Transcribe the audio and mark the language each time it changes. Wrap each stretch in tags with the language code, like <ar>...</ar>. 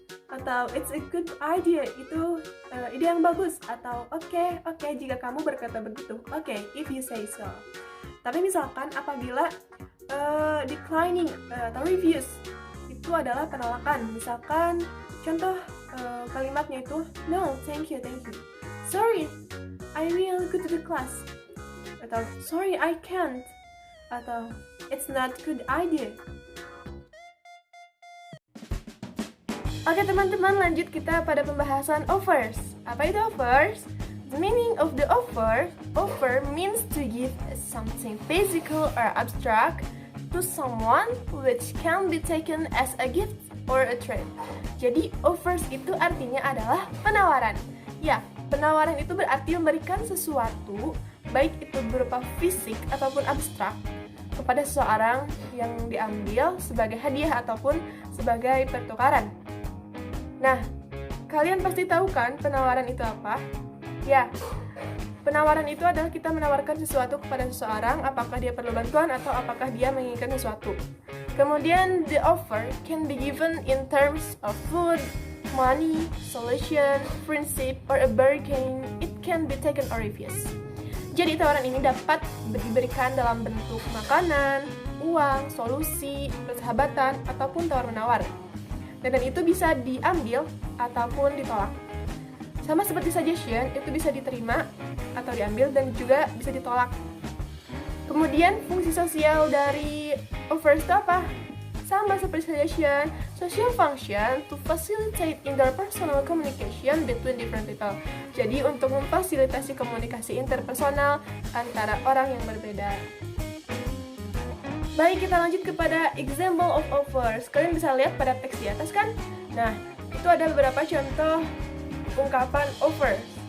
<id>Atau</id> <en>it's a good idea,</en> <id>itu ide yang bagus. Atau okay, jika kamu berkata begitu.</id> <en>Okay, if you say so.</en> <id>Tapi misalkan apabila declining atau refuse itu adalah penolakan. Misalkan contoh kalimatnya itu</id> <en>no, thank you. Sorry, I will go to the class. Atau sorry, I can't. Atau it's not good idea.</en> <id>Oke teman-teman, lanjut kita pada pembahasan offers. Apa itu offers?</id> <en>The meaning of the offer means to give something physical or abstract to someone which can be taken as a gift or a trade.</en> <id>Jadi offers itu artinya adalah penawaran. Ya, penawaran itu berarti memberikan sesuatu, baik itu berupa fisik ataupun abstrak, kepada seseorang yang diambil sebagai hadiah ataupun sebagai pertukaran. Nah, kalian pasti tahu kan penawaran itu apa? Ya, penawaran itu adalah kita menawarkan sesuatu kepada seseorang, apakah dia perlu bantuan atau apakah dia menginginkan sesuatu. Kemudian,</id> <en>the offer can be given in terms of food, money, solution, friendship, or a bargain, it can be taken or refused.</en> <id>Jadi tawaran ini dapat diberikan dalam bentuk makanan, uang, solusi, persahabatan, ataupun tawar-menawar. Dan itu bisa diambil ataupun ditolak. Sama seperti suggestion, itu bisa diterima atau diambil dan juga bisa ditolak. Kemudian fungsi sosial dari offers itu apa? Sama seperti suggestion,</id> <en>social function to facilitate interpersonal communication between different people.</en> <id>Jadi untuk memfasilitasi komunikasi interpersonal antara orang yang berbeda. Baik, kita lanjut kepada example of offers. Kalian bisa lihat pada teks di atas kan? Nah, itu ada beberapa contoh ungkapan offers.</id>